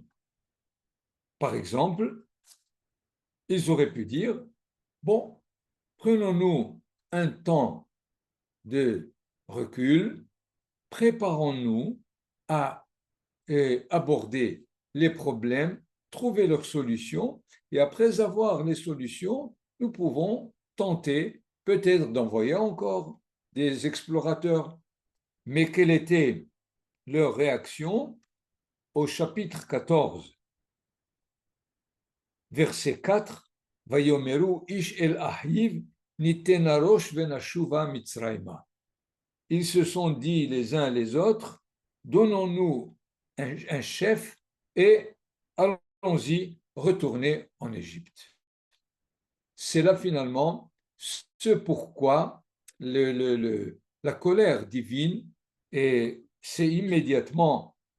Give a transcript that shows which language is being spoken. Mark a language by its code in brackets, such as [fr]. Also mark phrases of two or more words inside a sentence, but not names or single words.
[fr] Par exemple, ils auraient pu dire, bon, prenons-nous un temps de recul, préparons-nous à aborder les problèmes, trouver leurs solutions, et après avoir les solutions, nous pouvons tenter peut-être d'envoyer encore des explorateurs. Mais quelle était leur réaction au chapitre 14, verset 4, [he] ויאמרו איש אל אחיו נתנה ראש ונשובה מצרימה. [fr] Ils se sont dit les uns les autres, donnons-nous un chef et allons-y retourner en Égypte. C'est là finalement ce pourquoi la colère divine s'est immédiatement